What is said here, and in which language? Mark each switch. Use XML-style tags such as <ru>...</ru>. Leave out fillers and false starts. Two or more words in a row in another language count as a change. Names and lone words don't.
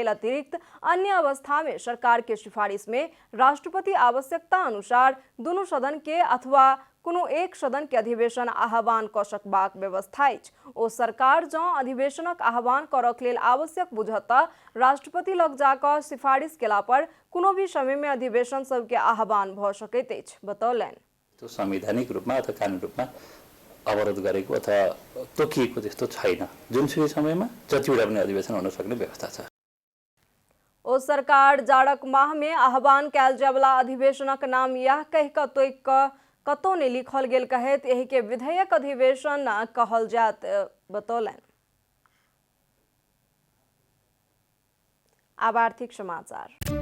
<mai>अतिरिक्त अन्य अवस्था में सरकार के सिफारिश में राष्ट्रपति आवश्यकता अनुसार दोनों सदन के अथवा कोनो एक सदन के अधिवेशन आह्वान क सकबाक व्यवस्था अछि। ओ सरकार जँ अधिवेशनक आह्वान करक लेल आवश्यक बुझत राष्ट्रपति लग जाकर सिफारिश केला पर कोनो भी समय में अधिवेशन सब के आह्वान भ सकैत अछि बतौलनि।</mai> <ne>त्यो संवैधानिक रूपमा अथवा कानुनी रूपमा अवरोध गरेको अथवा तोकिएको त्यस्तो छैन। जुनसुकै समयमा जतिवटा पनि अधिवेशन हुन सक्ने व्यवस्था छ।</ne> <mai>ओ सरकार जाड़क माह में आह्वान कयल जायवला अधिवेशनक नाम यह कहि क तोकि क कतौ ने लिखल गेल कहैत एहि के विधेयक अधिवेशन कहल जात बतौलनि। अब आर्थिक समाचार।</mai>